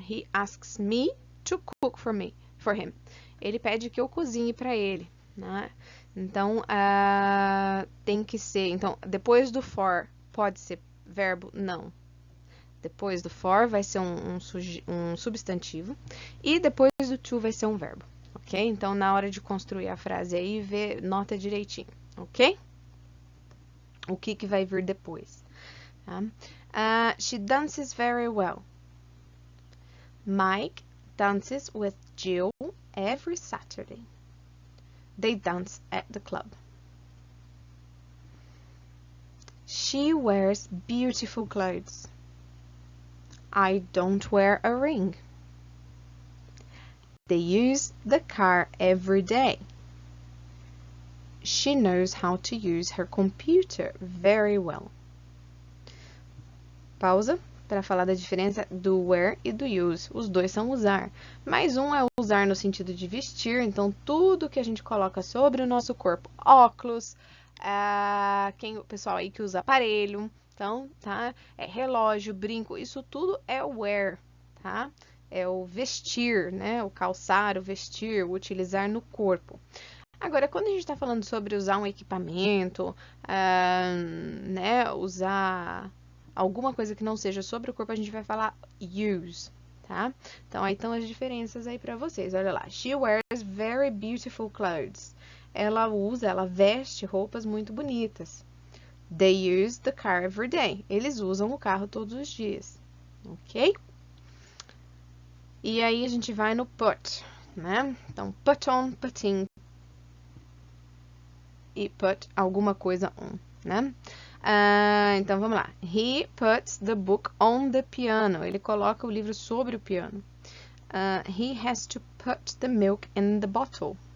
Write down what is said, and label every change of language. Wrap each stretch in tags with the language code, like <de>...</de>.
<en>He asks me to cook for him.</en> <pt>Ele pede que eu cozinhe para ele, né? Então, tem que ser... Então, depois do for, pode ser verbo? Não. Depois do for vai ser um substantivo. E depois do to vai ser um verbo, ok? Então, na hora de construir a frase aí, nota direitinho, ok? O que vai vir depois. Tá?</pt> <en>She dances very well. Mike dances with Jill every Saturday. They dance at the club. She wears beautiful clothes. I don't wear a ring. They use the car every day. She knows how to use her computer very well.</en> <pt>Pausa para falar da diferença do wear e do use. Os dois são usar, mas um é usar no sentido de vestir, então tudo que a gente coloca sobre o nosso corpo, óculos, o pessoal aí que usa aparelho, então, tá? Relógio, brinco, isso tudo é wear, tá? É o vestir, né? O calçar, o vestir, o utilizar no corpo. Agora, quando a gente está falando sobre usar um equipamento, né? Usar alguma coisa que não seja sobre o corpo, a gente vai falar use, tá? Então, aí estão as diferenças aí para vocês. Olha lá.</pt> <en>She wears very beautiful clothes.</en> <pt>Ela veste roupas muito bonitas.</pt> <en>They use the car every day.</en> <pt>Eles usam o carro todos os dias, ok? E aí a gente vai no put, né? Então, put on, put in e put alguma coisa on, né? Então, vamos lá.</pt> <en>He puts the book on the piano.</en> <pt>Ele coloca o livro sobre o piano.</pt> <en>He has to put the milk in the bottle.</en>